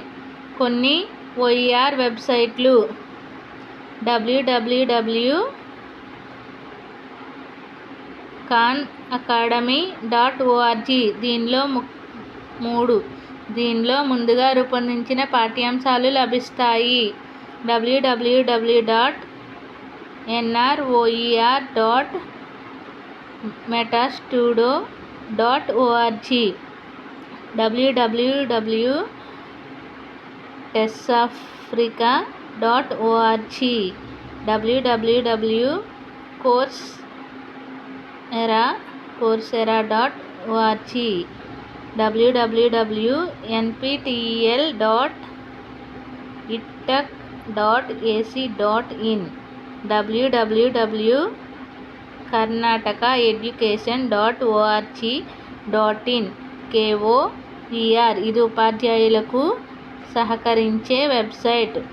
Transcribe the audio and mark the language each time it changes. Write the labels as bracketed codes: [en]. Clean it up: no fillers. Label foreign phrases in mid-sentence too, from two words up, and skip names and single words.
[te] కొన్ని OER వెబ్సైట్లు www.khanacademy.org దీనిలో ముందుగా రూపొందించిన పాఠ్యాంశాలు లభిస్తాయి. www.metastudio.org www.testafrica.org www.coursera.org www.edtech.ac.in www.karnatakaeducation.org.in KOER ఇది ఉపాధ్యాయులకు సహకరించే వెబ్సైట్.